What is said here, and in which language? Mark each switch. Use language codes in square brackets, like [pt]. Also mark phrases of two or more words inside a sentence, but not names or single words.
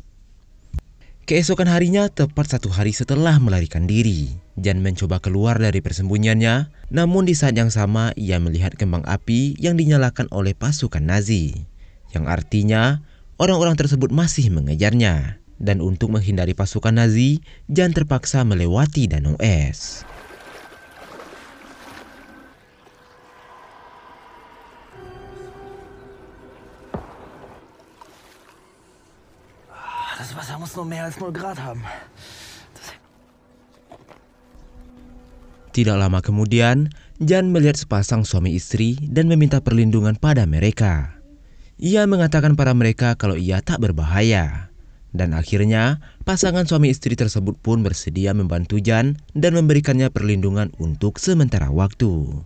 [id] Keesokan harinya, tepat 1 hari setelah melarikan diri, Jan mencoba keluar dari persembunyiannya, namun di saat yang sama ia melihat kembang api yang dinyalakan oleh pasukan Nazi. Yang artinya orang-orang tersebut masih mengejarnya. Dan untuk menghindari pasukan Nazi, Jan terpaksa melewati danau es. [de] Das Wasser muss nur mehr als 0 Grad haben. [id] Tidak lama kemudian, Jan melihat sepasang suami istri dan meminta perlindungan pada mereka. Ia mengatakan pada mereka kalau ia tak berbahaya. Dan akhirnya, pasangan suami istri tersebut pun bersedia membantu Jan dan memberikannya perlindungan untuk sementara waktu.